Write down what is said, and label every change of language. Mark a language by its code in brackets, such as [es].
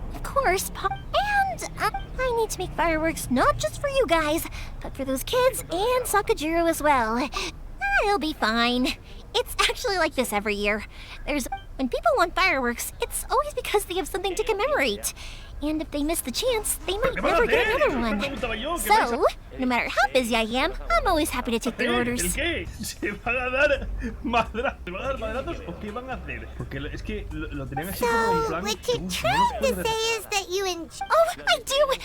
[en] Of course, and I need to make fireworks not just for you guys, but for those kids and Sakajiro as well. It'll be fine. It's actually like this every year. When people want fireworks, it's always because they have something to commemorate. And if they miss the chance, they might never get another one. So, no matter how busy I am, I'm always happy to take the orders. [es] ¿Se van a dar madrazos o qué van a hacer? Porque es que lo tenían así como en plan... [en] What you're trying to say is that you enjoy... Oh, I do!